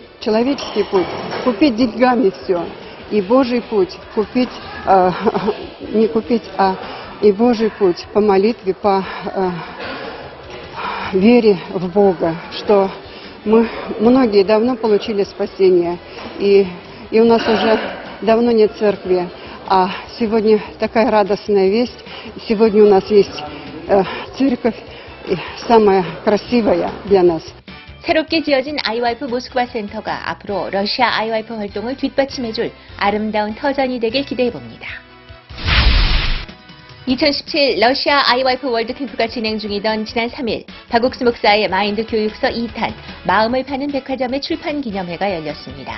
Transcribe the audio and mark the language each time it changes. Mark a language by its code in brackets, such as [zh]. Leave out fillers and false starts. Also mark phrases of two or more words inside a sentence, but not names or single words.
[ru] Человеческий путь – купить деньгами все. И Божий путь – купить, не купить, а и Божий путь по молитве, по вере в Бога, что мы многие давно получили спасение. И у нас уже давно нет церкви. А сегодня такая радостная весть. Сегодня у нас есть церковь, самая красивая для нас. [ko] 새롭게 지어진 IYF 모스크바 센터가 앞으로 러시아 IYF 활동을 뒷받침해줄 아름다운 터전이 되길 기대해봅니다. 2017 러시아 IYF 월드캠프가 진행 중이던 지난 3일 박옥수 목사의 마인드 교육서 2탄 마음을 파는 백화점의 출판 기념회가 열렸습니다.